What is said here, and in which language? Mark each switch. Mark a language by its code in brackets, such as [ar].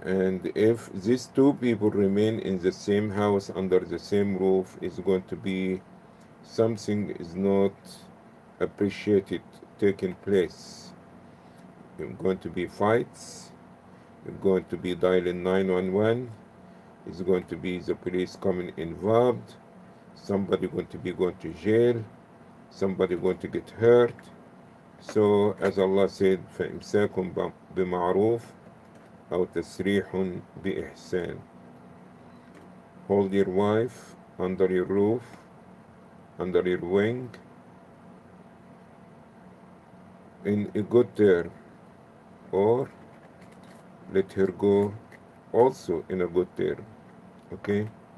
[en] And if these two people remain in the same house under the same roof, is going to be something is not appreciated taking place. There's going to be fights, there's going to be dialing 911, is going to be the police coming involved, somebody going to be going to jail, somebody going to get hurt. So as Allah said, [ar] فَإِمْسَاكٌ بِمَعْرُوفٍ أَوْ تَسْرِيحٌ بِإِحْسَانٍ. [en] Hold your wife under your roof, under your wing, in a good term, or let her go also in a good term. Okay?